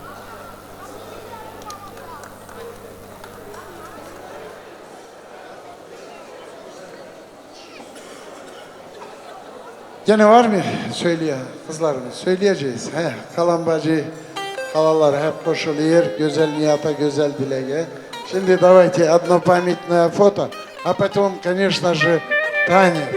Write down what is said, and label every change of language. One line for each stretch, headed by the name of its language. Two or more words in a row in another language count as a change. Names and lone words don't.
Turkish: Gene var mı söyleye kızlarımız? Söyleyeceğiz. Kalan bacı, halalar hep koşuluyor. Güzel niyata, güzel dileğe.
Russian: Şimdi давайте одно памятное фото, а потом, конечно же, танец.